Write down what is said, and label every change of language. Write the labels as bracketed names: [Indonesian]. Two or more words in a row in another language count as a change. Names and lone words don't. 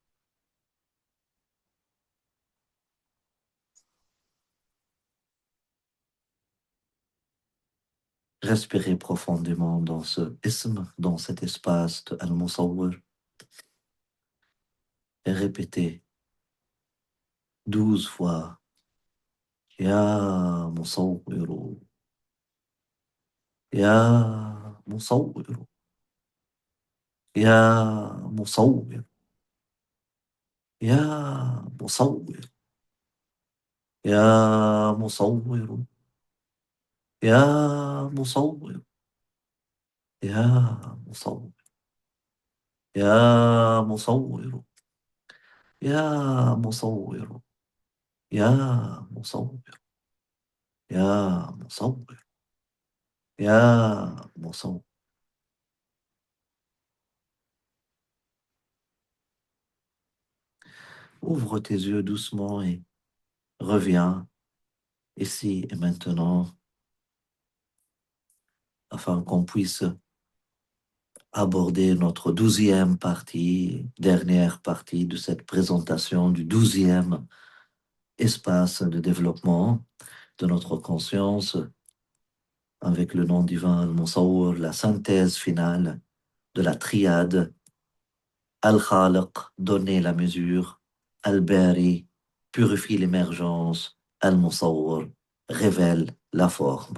[French] Respirez profondément dans ce ism, dans cet espace de Al-Musawwir et répétez 12 fois [Arabic] يا مصوّرُ يا مصوّرُ يا مصوّر يا مصوّر, يا مصوّرُ يا مصوّر يا مصوّر يا مصوّرُ يا مصوّرُ يا مصوّر يا مصوّر يا مصوّر. [French] Ouvre tes yeux doucement et reviens ici et maintenant afin qu'on puisse aborder notre 12e partie, dernière partie de cette présentation du 12e espace de développement de notre conscience avec le nom divin Al-Musawwir, la synthèse finale de la triade Al-Khaliq, donner la mesure, Al-Bari, purifie l'émergence, Al-Musawwir, révèle la forme.